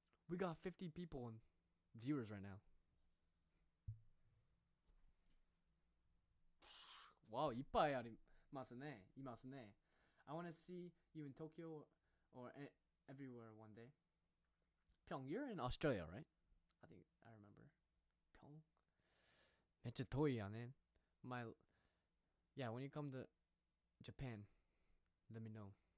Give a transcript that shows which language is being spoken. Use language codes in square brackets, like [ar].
[en] We got 50 people and viewers right now. [ja] Wow, いっぱいありますね。いますね。 [en] I want to see you in Tokyo or everywhere one day. Pyong, you're in Australia, right? I think I remember. Pyong. [ja] めっちゃ遠いやね。 [en] Yeah, when you come to Japan, let me know.